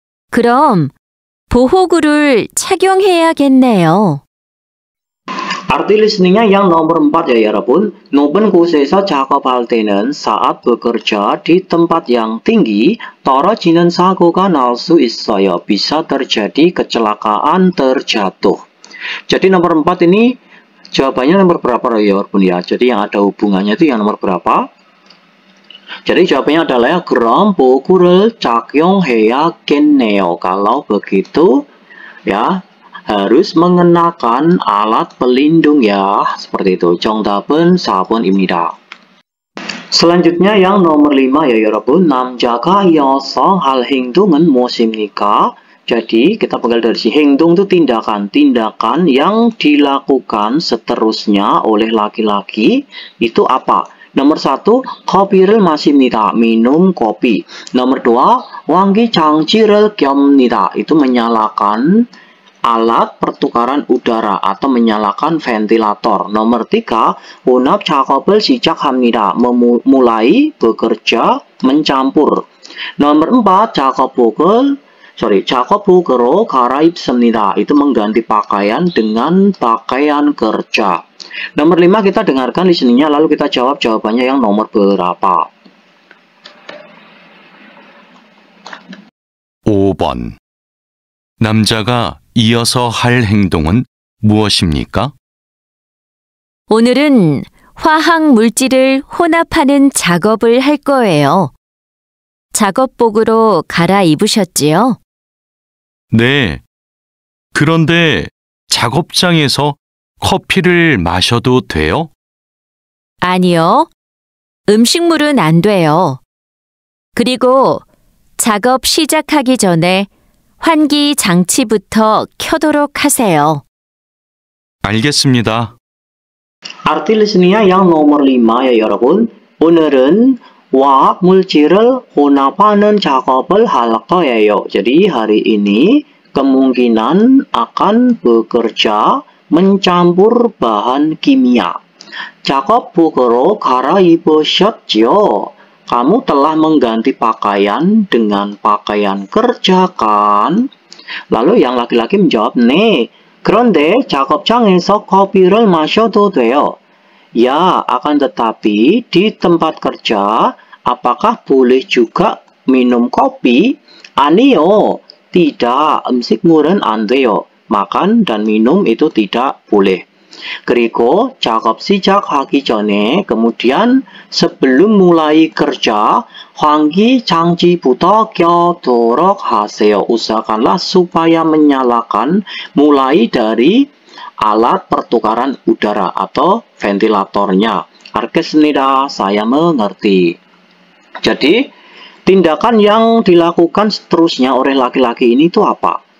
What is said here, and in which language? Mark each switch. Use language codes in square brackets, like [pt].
[ko] 그럼 보호구를 착용해야겠네요. [id] Arti listeningnya yang nomor 4 ya 여러분. [ko] 높은 곳에서 작업할 때는 [id] saat bekerja di tempat yang tinggi, [ko] 떨어지는 사고가 날 수 있어요. [id] Bisa terjadi kecelakaan terjatuh. Jadi nomor 4 ini jawabannya nomor berapa ya 여러분 ya? Jadi yang ada hubungannya itu yang nomor berapa? Jadi jawabannya adalah [ko] 그럼 보호구를 착용해야겠네요. [id] Kalau begitu, ya, harus mengenakan alat pelindung ya, seperti itu. [ko] 정답은 4번입니다. [id] Selanjutnya yang nomor 5 ya 여러분. [ko] 남자가 이어서 할 행동은 무엇입니까? [id] Jadi kita panggil dari si 행동 itu tindakan yang dilakukan seterusnya oleh laki-laki itu apa? Nomor 1, [ko] 커피를 마십니다. [id] Minum kopi. Nomor 2, [ko] 환기 장치를 켭니다. [id] Itu menyalakan alat pertukaran udara atau menyalakan ventilator. Nomor 3, [ko] 혼합 작업을 시작합니다. [id] Memulai bekerja mencampur. Nomor 4, [ko] 작업복으로 갈아입습니다. [id] Itu mengganti pakaian dengan pakaian kerja. Nomor 5 kita dengarkan listeningnya lalu kita jawab jawabannya yang nomor berapa. [ko] 5번. 남자가 이어서 할 행동은 무엇입니까? 오늘은 화학 물질을 혼합하는 작업을 할 거예요. 작업복으로 갈아입으셨지요? 네. 그런데 작업장에서 커피를 마셔도 돼요? 아니요. 음식물은 안 돼요. 그리고 작업 시작하기 전에 환기 장치부터 켜도록 하세요. 알겠습니다. [id] Arti listeningnya yang nomor 5 ya 여러분. [ko] 오늘은 화학 물질을 혼합하는 작업을 할 거예요. [id] Jadi hari ini kemungkinan akan bekerja mencampur bahan kimia. [ko] 작업복으로 갈아입으셨지요? [id] Kamu telah mengganti pakaian dengan pakaian kerja kan? Lalu yang laki-laki menjawab, [ko] 네, 그런데 작업장에서 커피를 마셔도 돼요. [id] Ya, akan tetapi di tempat kerja, apakah boleh juga minum kopi? [ko] 아니요, [id] tidak. [ko] 음식물은 안 돼요. [id] 마kan dan minum itu tidak boleh. [ko] 그리고 작업 시작하기 전에, [id] kemudian sebelum mulai kerja, [ko] 환기 장치부터 켜도록 하세요. [id] Usahakanlah supaya menyalakan mulai dari alat pertukaran udara atau ventilatornya. [ko] 알겠습니다. [id] Saya mengerti. Jadi, tindakan yang dilakukan seterusnya oleh laki-laki ini itu apa?